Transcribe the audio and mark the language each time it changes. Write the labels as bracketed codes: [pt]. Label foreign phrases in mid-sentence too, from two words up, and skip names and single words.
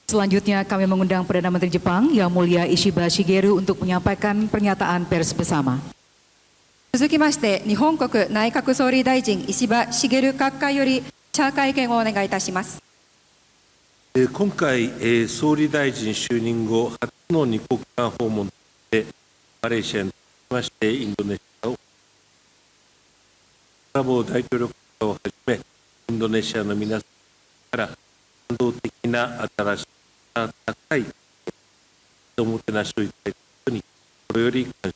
[id] Selanjutnya kami mengundang Perdana Menteri Jepang Yang Mulia Ishiba Shigeru untuk menyampaikan pernyataan pers bersama. [ja] 続きまして、日本国内閣総理大臣石破茂閣下より記者会見をお願いいたします。今回、総理大臣就任後初の二国間訪問で、マレーシアに続きましてインドネシアを、プラボー大統領をはじめ、インドネシアの皆さんから感動的な新しい高いおもてなしをいただいたことに心より感